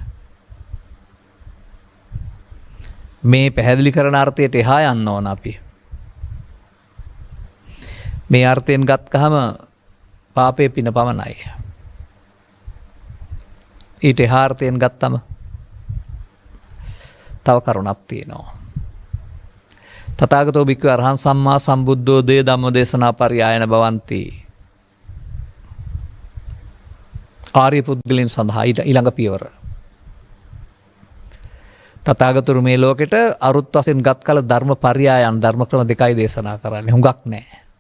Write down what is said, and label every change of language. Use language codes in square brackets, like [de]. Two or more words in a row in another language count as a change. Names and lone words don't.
[si] මේ පැහැදිලි කරන අර්ථයට එහා යන්න ඕන අපි. මේ අර්ථයෙන් ගත්කහම පාපේ පින පමණයි. ඊට එහා අර්ථයෙන් ගත්තම තව කරුණක් තියෙනවා. [pi] තථාගතෝ භික්ඛු අරහං සම්මා සම්බුද්ධෝ දේ ධම්ම දේශනා පරියායන භවಂತಿ. [si] ආර්ය පුද්ගලයන් සඳහා ඊළඟ පියවර. තථාගතතුරු මේ ලෝකෙට අරුත් වශයෙන් ගත් කල ධර්ම පර්යායන් ධර්ම ක්‍රම දෙකයි දේශනා කරන්නේ. හුඟක් නැහැ.